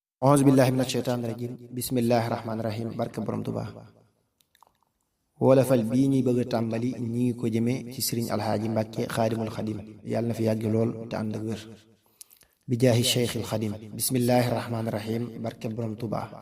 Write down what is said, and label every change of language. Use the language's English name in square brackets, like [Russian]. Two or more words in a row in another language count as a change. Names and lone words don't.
[Arabic] أعوذ بالله من الشيطان الرجيم بسم الله الرحمن الرحيم. [Wolof] Barke Borom Tuuba. Wolofal bii ñuy bëgg a tàmbali, ñi ngi ko jëme ci Sëriñ Alxaaji Mbàkke Xaadimul Xadim. Yàlla na fi yàgg lool te ànd ak wér. [Arabic] بجاه [Wolof] Cheikhil Xadim. [Arabic] بسم الله الرحمن الرحيم. [Wolof] Barke Borom Tuuba.